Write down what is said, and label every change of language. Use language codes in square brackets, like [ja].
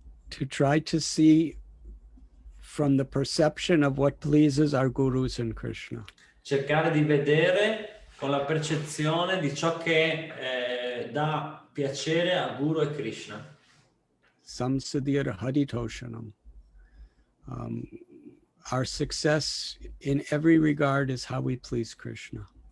[en] To try to see from the perception of what pleases our gurus and Krishna. [it] Cercare di vedere con la percezione di ciò che dà piacere a Guru e Krishna. [sa] Samsadhir Haditoshanam. [en] Our success in every regard is how we please Krishna.